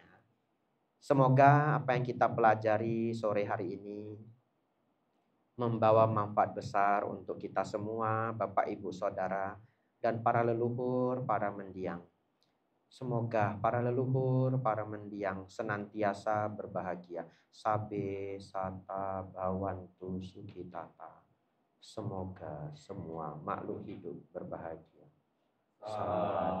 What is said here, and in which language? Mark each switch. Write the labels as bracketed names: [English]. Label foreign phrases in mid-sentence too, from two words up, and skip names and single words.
[Indonesian] Semoga apa yang kita pelajari sore hari ini membawa manfaat besar untuk kita semua, Bapak, Ibu, Saudara, dan para leluhur, para mendiang. Semoga para leluhur, para mendiang senantiasa berbahagia. [Pali] Sabe, sata, bawantu, sukitata. [Indonesian] Semoga semua makhluk hidup berbahagia.